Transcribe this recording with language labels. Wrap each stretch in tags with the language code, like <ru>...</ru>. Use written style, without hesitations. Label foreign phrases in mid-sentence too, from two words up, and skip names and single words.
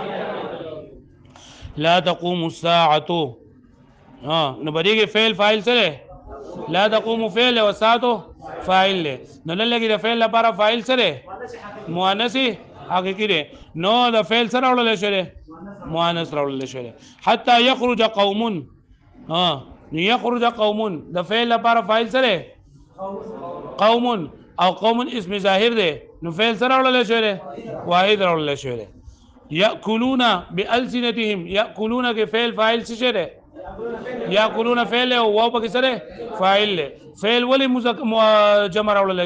<ar>لا تقوم الساعه</ar> <ps>نو بریږي فعل فاعل سره</ps> <ar>لا تقوم</ar> <ps>فعل او ساعه فاعل له نو لګي د فعل لپاره فاعل سره مؤنث حقيقي دی نو د فعل سره وړل شوی مؤنث راوړل شوی</ps> <ar>حتى يخرج قوم يخرج قوم</ar> <ps>د فعل لپاره فاعل سره قوم او قوم اسم ظاهر دی نو فعل سره وړل شوی واحد راوړل شوی</ps> <ar>یاکلون بالسنتهم</ar> <ps>یاکلون کې فعل فاعل څه شی دی یاکلون فعل او واو پکې سره فاعل له فعل ولی جمع راوړل</ps>